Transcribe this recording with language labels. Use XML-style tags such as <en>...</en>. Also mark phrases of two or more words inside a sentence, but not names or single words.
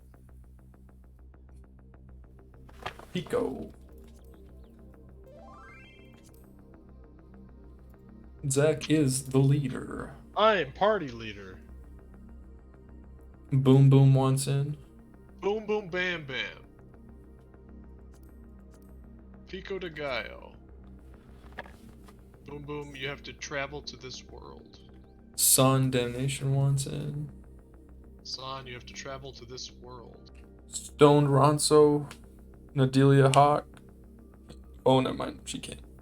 <en>Pico. Zach is the leader. I am party leader. Boom Boom wants in. Boom boom bam bam. Pico de Gallo. Boom boom, you have to travel to this world. Sun Damnation wants in. Son, you have to travel to this world. Stoned Ronso. Nadelia Hawk. Oh, never mind. She can't.</en>